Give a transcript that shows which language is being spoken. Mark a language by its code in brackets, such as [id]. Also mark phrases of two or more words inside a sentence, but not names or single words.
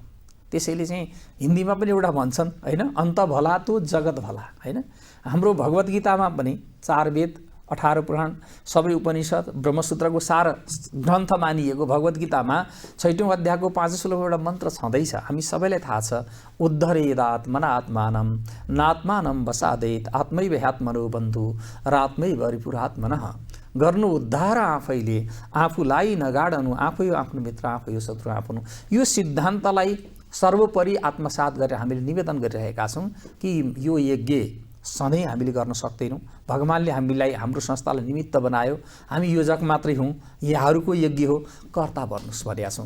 [ne] त्यसैले चाहिँ हिन्दीमा पनि एउटा भन्छन् हैन, [hi] अन्त भला तो जगत भला [ne] हैन। हाम्रो भगवत गीतामा पनि 4 वेद, 18 पुराण, सबै उपनिषद, ब्रह्मसूत्रको सार ग्रन्थ मानिएको भगवत गीतामा 6औं अध्यायको 5औं श्लोकमा एउटा मन्त्र छँदैछ। हामी सबैलाई थाहा छ, [sa] उद्धरेदात्मनात्मानं नात्मानं वसादेत आत्मैव ह्यात्मनो बन्धु रात्मैव रिपुरात्मनः। [ne] गर्नु उद्धार आफैले, आफूलाई नगाडनु, आफै आफ्नो मित्र, आफै हो शत्रु आफ्नो। यो सिद्धान्तलाई सर्वोपरि आत्मसात गरेर हामीले निवेदन गरिरहेका छौँ कि यो यज्ञ सधैँ हामीले गर्न सक्दैनौँ। भगवानले हामीलाई, हाम्रो संस्थालाई निमित्त बनायो, हामी योजक मात्रै हौँ, यहाँहरूको यज्ञ हो, कर्ता बन्नुहोस् भनेका छौँ।